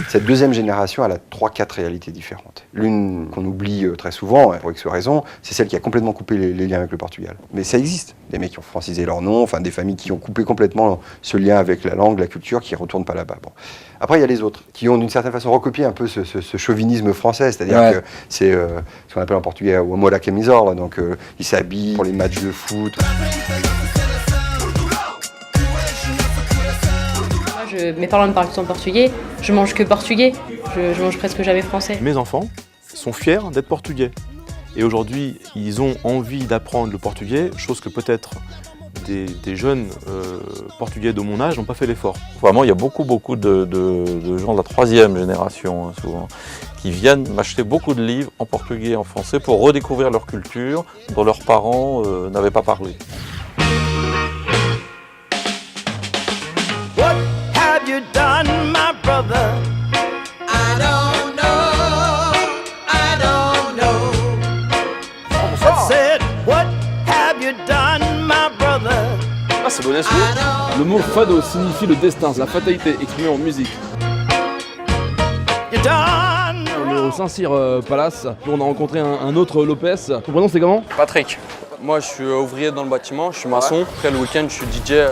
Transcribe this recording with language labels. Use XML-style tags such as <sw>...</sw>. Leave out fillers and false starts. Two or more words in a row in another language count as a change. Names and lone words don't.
<fr>Cette deuxième génération, elle a 3-4 réalités différentes. L'une qu'on oublie très souvent, pour X raisons, c'est celle qui a complètement coupé les liens avec le Portugal. Mais ça existe. Des mecs qui ont francisé leur nom, enfin des familles qui ont coupé complètement ce lien avec la langue, la culture, qui ne retournent pas là-bas. Bon. Après, il y a les autres, qui ont d'une certaine façon recopié un peu ce chauvinisme français, c'est-à-dire que c'est ce qu'on appelle en portugais</fr> <pt>o amor à camisola,</pt> <fr>donc ils s'habillent pour les matchs de foot. Mes parents me parlent tout le temps portugais, je mange que portugais, je mange presque jamais français. Mes enfants sont fiers d'être portugais. Et aujourd'hui, ils ont envie d'apprendre le portugais, chose que peut-être des jeunes portugais de mon âge n'ont pas fait l'effort. Vraiment, il y a beaucoup de gens de la 3e génération, hein, souvent, qui viennent m'acheter beaucoup de livres en portugais et en français pour redécouvrir leur culture dont leurs parents n'avaient pas parlé.</fr> <en>What have you done, my brother? I don't know, I don't know. I said, what have you done, my brother?</en> <fr>Ah, c'est bon esprit. Le mot fado signifie le destin, la fatalité exprimée en musique. On est au Saint-Cyr Palace, puis on a rencontré un autre Lopez. Ton prénom c'est comment? Patrick. Moi, je suis ouvrier dans le bâtiment, je suis maçon. Après, le week-end, je suis DJ.</fr>